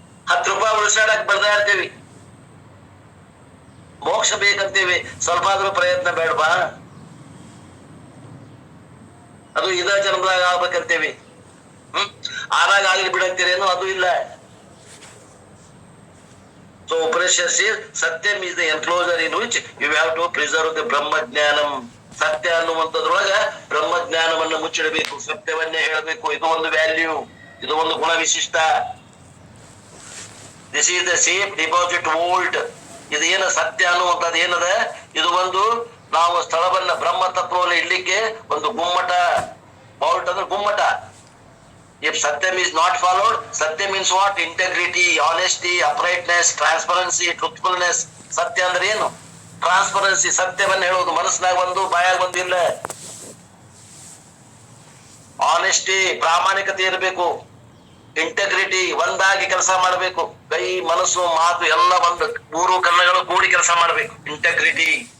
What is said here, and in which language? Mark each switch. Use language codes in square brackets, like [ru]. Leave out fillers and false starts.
[kn] 10 ರೂಪಾಯಿ ಉಳಿಸಾಡಕ್ ಬರ್ದಾಡ್ತೀವಿ, ಮೋಕ್ಷ ಬೇಕಂತೀವಿ, ಸ್ವಲ್ಪ ಆದ್ರೂ ಪ್ರಯತ್ನ ಬೇಡವಾ? ಅದು ಇದ ಜನ್ಮದಾಗ ಆಗ್ಬೇಕಂತೀವಿ, ಆರಾಗ ಆಗ್ಲಿ ಬಿಡಂತೀರೇನು? ಅದು ಇಲ್ಲ. [en] So Upanishad says Satyam is the enclosure in which you have to preserve the Brahmajnanam. [kn] ಸತ್ಯ ಅನ್ನುವಂಥದ್ರೊಳಗ ಬ್ರಹ್ಮಜ್ಞಾನವನ್ನು ಮುಚ್ಚಿಡಬೇಕು, ಸತ್ಯವನ್ನೇ ಹೇಳಬೇಕು. ಇದು ಒಂದು ವ್ಯಾಲ್ಯೂ, ಇದು ಒಂದು ಗುಣ ವಿಶಿಷ್ಟ. [en] This is the safe deposit vault. [kn] ಇದು ಏನ ಸತ್ಯ ಅನ್ನುವಂಥದ್ದು ಏನದ, ಇದು ಒಂದು ನಾವು ಸ್ಥಳವನ್ನ ಬ್ರಹ್ಮ ತತ್ವವನ್ನು ಇಡ್ಲಿಕ್ಕೆ ಒಂದು ಗುಮ್ಮಟ. ವೋಲ್ಟ್ ಅಂದ್ರೆ ಗುಮ್ಮಟ. [en] If Satyam is not followed, Satya means what? Integrity, honesty, uprightness, transparency, truthfulness. [kn] ಸತ್ಯ ಅಂದ್ರೆ ಏನು? ಟ್ರಾನ್ಸ್ಪರೆನ್ಸಿ, ಸತ್ಯವನ್ನ ಹೇಳೋದು, ಮನಸ್ಸಿನಾಗ ಒಂದು ಬಾಯಾಗ ಒಂದು ಇಲ್ಲ. ಆನೆಸ್ಟಿ, ಪ್ರಾಮಾಣಿಕತೆ ಇರಬೇಕು. ಇಂಟೆಗ್ರಿಟಿ, ಒಂದಾಗಿ ಕೆಲಸ ಮಾಡಬೇಕು. ಕೈ ಮನಸ್ಸು ಮಾತು ಎಲ್ಲ ಒಂದು, 3 ಕಣ್ಣುಗಳು ಕೂಡಿ ಕೆಲಸ ಮಾಡಬೇಕು. ಇಂಟೆಗ್ರಿಟಿ.